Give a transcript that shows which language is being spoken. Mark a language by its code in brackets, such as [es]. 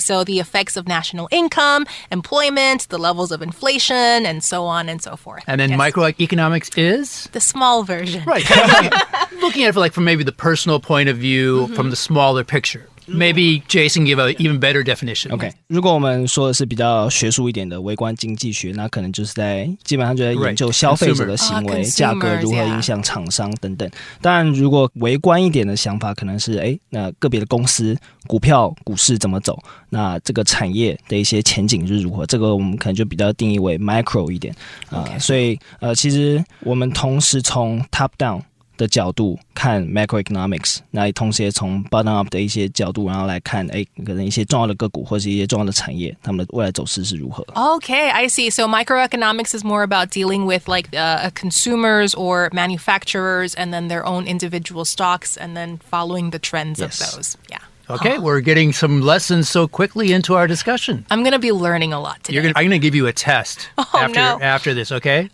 [en] So the effects of national income, employment, the levels of inflation, and so on and so forth. And then microeconomics is? The small version. Right. Looking at it from maybe the personal point of view, from the smaller picture. Maybe Jason give an even better definition. [zh] OK， 如果我们说的是比较学术一点的微观经济学，那可能就是基本上就在研究消费者的行为、价格如何影响厂商等等。当然，如果微观一点的想法，可能是那个别的公司股票、股市怎么走，那这个产业的一些前景是如何，这个我们可能就比较定义为 micro 一点所以其实我们同时从 top down的角度看 macroeconomics， 那同时也从 bottom up 的一些角度，然后来看可能一些重要的个股或是一些重要的产业，他们的未来走势是如何。 [en] Okay, I see. So microeconomics is more about dealing with like consumers or manufacturers and then their own individual stocks and then following the trends of those. Yeah. Okay, we're getting some lessons so quickly into our discussion. I'm going to be learning a lot today. I'm going to give you a test after this, okay?